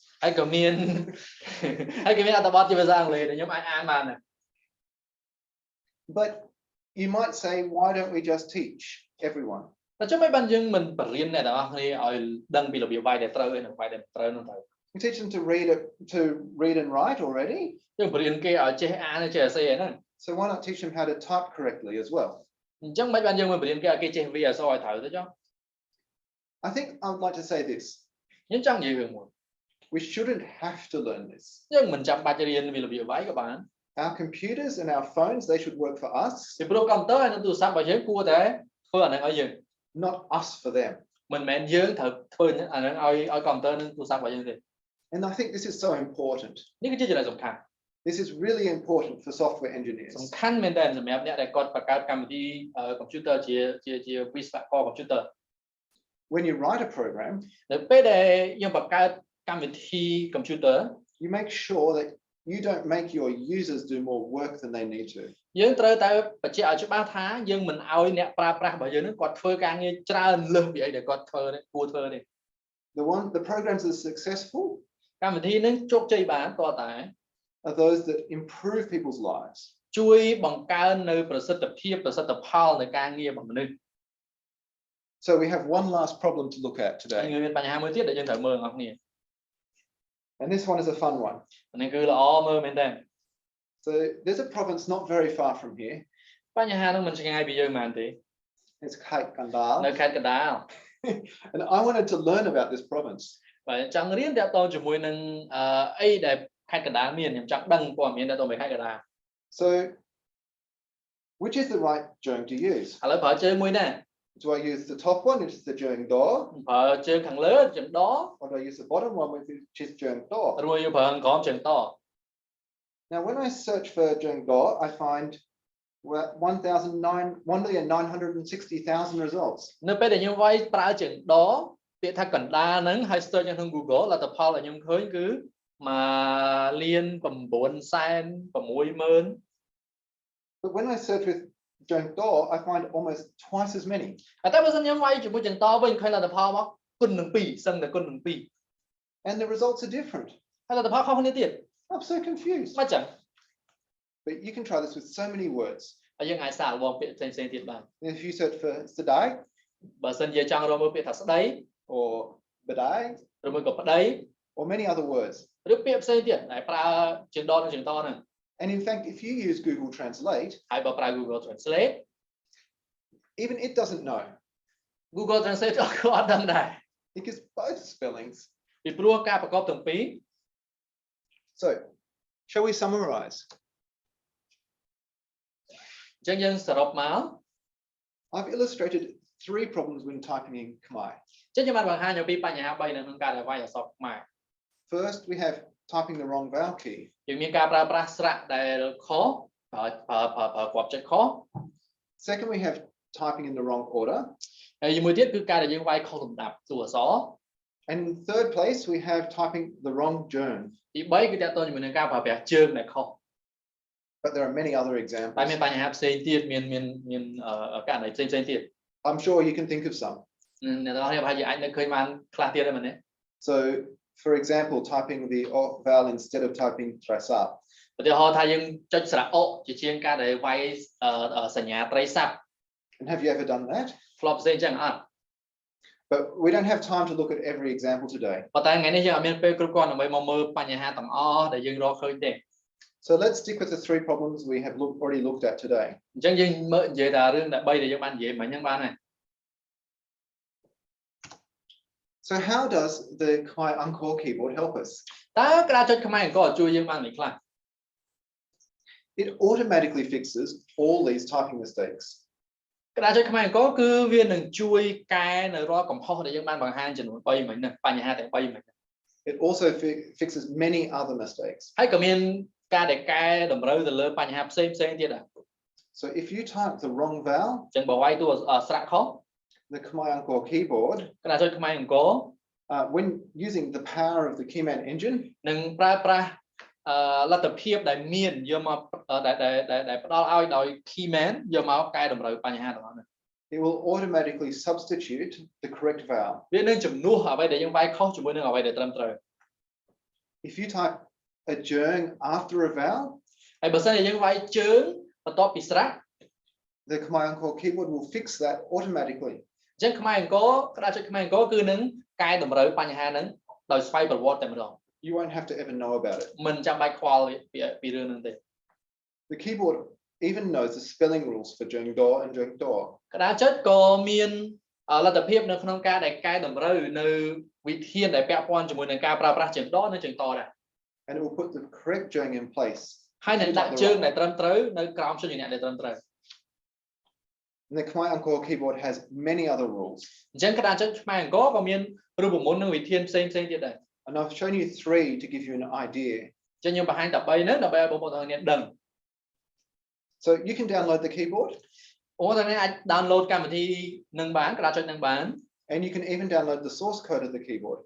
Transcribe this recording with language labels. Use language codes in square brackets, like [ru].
[km] ហើយក៏មាន ហើយក៏មានអត្ថបទជាភាសាអង់គ្លេសដែលខ្ញុំអាចអានបានដែរ [en] But you might say, why don't we just teach everyone? [km] តែចុះមិនបានយើងមិនបរៀនអ្នកទាំងអស់គ្នាឲ្យដឹងពីរបៀបវាយដែលត្រូវហើយនិងវាយដែលត្រូវនោះទៅ [en] We teach them to read and write already. [km] យើងបរៀនគេឲ្យចេះអានចេះសរសេរហ្នឹង [en] So why not teach them how to type correctly as well? [km] អញ្ចឹងមិនបានយើងមិនបរៀនគេឲ្យគេចេះវាយអក្សរឲ្យត្រូវទេចុះ [en] I think I would like to say this. [km] ខ្ញុំចង់និយាយរឿងមួយ [en] We shouldn't have to learn this. [km] យើងមិនចាំបាច់រៀនពីរបៀបវាយក៏បាន [en] Our computers and our phones, they should work for us, [km] ពីព្រោះកុំព្យូទ័រហើយនឹងទូរស័ព្ទរបស់យើងគួរតែធ្វើអាហ្នឹងឲ្យយើង [en] not us for them. [km] មិនមែនយើងត្រូវធ្វើអាហ្នឹងឲ្យកុំព្យូទ័រនិងទូរស័ព្ទរបស់យើងទេ [en] And I think this is so important. [km] នេះគឺជាចំណុចសំខាន់ [en] This is really important for software engineers. [km] សំខាន់មែនតើសម្រាប់អ្នកដែលគាត់បង្កើតកម្មវិធីកុំព្យូទ័រជាវិស្វករកុំព្យូទ័រ [en] When you write a program, [km] នៅពេលដែលយើងបង្កើតកម្មវិធីកុំព្យូទ័រ [en] you make sure that you don't make your users do more work than they need to. [km] យើងត្រូវតែបញ្ជាក់ឲ្យច្បាស់ថាយើងមិនឲ្យអ្នកប្រើប្រាស់របស់យើងនឹងគាត់ធ្វើការងារច្រើនលើសពីអីដែលគាត់ធ្វើទេគួរធ្វើទេ [en] The programs that are successful [km] កម្មវិធីនឹងជោគជ័យបានតើតែ [en] are those that improve people's lives. [km] ជួយបង្កើននៅប្រសិទ្ធភាពប្រសិទ្ធផលនៃការងាររបស់មនុស្ស [en] So we have one last problem to look at today. [km] មានបញ្ហាមួយទៀតដែលយើងត្រូវមើលបងប្អូន [en] And this one is a fun one. [km] នេះគឺល្អមើលមែនតើ [en] So there's a province not very far from here. [km] បញ្ហានឹងមិនឆ្ងាយពីយើងបានទេ [en] It's Kite Kandal. [km] នៅខេត្តកណ្ដាល [en] And I wanted to learn about this province. [km] បាទចង់រៀនទាក់ទងជាមួយនឹងអីដែលខេត្តកណ្ដាលមានខ្ញុំចង់ដឹងព័ត៌មានទាក់ទងពីខេត្តកណ្ដាល [en] So which is the right germ to use? [km] ឥឡូវប្រើជើងមួយណា [en] Do I use the top one, which is the germ do? [km] ប្រើជើងខាងលើជើងដ [en] Or do I use the bottom one, which is germ do? [km] រួចយើងប្រើខាងក្រោមជើងត [en] Now when I search for germ do, I find 1,960,000 results. [km] នៅពេលដែលខ្ញុំវាយប្រើជើងដពាក្យថាកណ្ដាលហ្នឹងហើយ search នៅក្នុង Google លទ្ធផលដែលខ្ញុំឃើញគឺ 1,960,000 [en] But when I search with germ do, I find almost twice as many. [km] តែបើសិនខ្ញុំវាយជាមួយជើងតវិញឃើញលទ្ធផលមកគុណនឹង2សឹងតែគុណនឹង2 [en] And the results are different. [km] ហើយលទ្ធផលខុសគ្នាទៀត [en] I'm so confused. [km] មកចឹង [en] But you can try this with so many words. [km] ហើយយើងអាចសាកល្បងពាក្យផ្សេងៗទៀតបាន [en] If you search for Sadai [km] បើសិនជាចង់រកមើលពាក្យថាស្ដី [en] or Badai [km] ឬមួយក៏ប្តី [en] or many other words. [km] ឬពាក្យផ្សេងទៀតដែលប្រើជើងដនិងជើងតហ្នឹង [en] And in fact, if you use Google Translate, [km] ហើយបើប្រើ Google Translate [en] even it doesn't know. [km] Google Translate ក៏អត់ដឹងដែរ [en] Because both spellings [km] ពីព្រោះការប្រកបទាំងពីរ [en] So, shall we summarize? [km] អញ្ចឹងយើងសរុបមក [en] I've illustrated 3 problems when typing in Khmer. [km] អញ្ចឹងខ្ញុំបានបង្ហាញអំពីបញ្ហា3នៅក្នុងការវាយអក្សរខ្មែរ [en] First, we have typing the wrong vowel key. [km] យើងមានការប្រើប្រាស់ស្រៈដែលខុសប្រើគ្រាប់ចុចខុស [en] Second, we have typing in the wrong order. [km] ហើយមួយទៀតគឺការដែលយើងវាយខុសលំដាប់តួអក្សរ [en] And in third place, we have typing the wrong germ. [km] ទី3គឺតើតើជាមួយនឹងការប្រើប្រាស់ជើងដែលខុស [en] But there are many other [km] តែ [en] examples. [km] មានបញ្ហាផ្សេងទៀតមានករណីផ្សេងទៀត [en] I'm sure you can think of some. [km] អ្នកទាំងអស់គ្នាប្រហែលជាអាចនឹកឃើញបានខ្លះទៀតដែរមែនទេ [en] So, for example, typing the vowel instead of typing trasap. [km] ឧទាហរណ៍ថាយើងចុចស្រៈអជាជាងការដែលវាយសញ្ញាត្រីស័ព្ទ [en] And have you ever done that? [km] ធ្លាប់ផ្សេងចឹងអត់ [en] But we don't have time to look at every example today. [km] ប៉ុន្តែថ្ងៃនេះយើងអត់មានពេលគ្រប់គ្រាន់ដើម្បីមកមើលបញ្ហាទាំងអស់ដែលយើងរកឃើញទេ [en] So let's stick with the 3 problems we have already looked at today. [km] អញ្ចឹងយើងមើលនិយាយតែរឿងដែល3ដែលយើងបាននិយាយមិញហ្នឹងបានហើយ [en] So how does the Khmer Angkor keyboard help us? [km] តើក្តារចុចខ្មែរអង្គរជួយយើងបានមិនខ្លះ [en] It automatically fixes all these typing mistakes. [km] ក្តារចុចខ្មែរអង្គរគឺវានឹងជួយកែនៅរាល់កំហុសដែលយើងបានបង្ហាញចំនួន3មិញហ្នឹងបញ្ហាទាំង3មិញ [en] It also fixes many other mistakes. [km] ហើយក៏មានការដែលកែតម្រូវទៅលើបញ្ហាផ្សេងទៀតដែរ [en] So if you type the wrong vowel, [km] អញ្ចឹងបើវាយតួស្រៈខុស [en] the Khmer Angkor keyboard, [km] ក្តារចុចខ្មែរអង្គរ [en] when using the power of the Keyman engine, [km] នឹងប្រើប្រាស់លទ្ធភាពដែលមានយកមកដែលផ្ដល់ឲ្យដោយ Keyman យកមកកែតម្រូវបញ្ហាទាំងអស់ហ្នឹង [en] it will automatically substitute the correct vowel. [km] វានឹងជំនួសអ្វីដែលយើងវាយខុសជាមួយនឹងអ្វីដែលត្រឹមត្រូវ [en] If you type a jung after a vowel, [km] ហើយបើសិនជាយើងវាយជើងបន្ទាប់ពីស្រៈ [en] the Khmer Angkor keyboard will fix that automatically. [km] អញ្ចឹងខ្មែរអង្គរក្តារចុចខ្មែរអង្គរគឺនឹងកែតម្រូវបញ្ហាហ្នឹងដោយស្វ័យប្រវត្តិតែម្ដង [en] You won't have to ever know about it. [km] មិនចាំបាច់ខ្វល់ពីរឿងហ្នឹងទេ [en] The keyboard even knows the spelling rules for jung do and jung do. [km] ក្តារចុចក៏មានលទ្ធភាពនៅក្នុងការដែលកែតម្រូវនៅវិធានដែលពាក់ព័ន្ធជាមួយនឹងការប្រើប្រាស់ជើងដនិងជើងតដែរ [en] And it will put the correct jung in place. [km] ហើយនឹងដាក់ជើងដែលត្រឹមត្រូវនៅក្រោមជើងអ្នកដែលត្រឹមត្រូវ [en] And the Khmer Angkor keyboard has many other rules. [km] អញ្ចឹងក្តារចុចខ្មែរអង្គរក៏មានរូបមន្តនិងវិធានផ្សេងទៀតដែរ [en] And I've shown you 3 to give you an idea. [km] អញ្ចឹងខ្ញុំបង្ហាញតែ3ហ្នឹងដើម្បីឲ្យបងប្អូនទាំងគ្នាដឹង [en] So you can download the keyboard. [km] អូតែអ្នកអាច download កម្មវិធីនឹងបានក្តារចុចនឹងបាន [en] And you can even download the source code of the keyboard.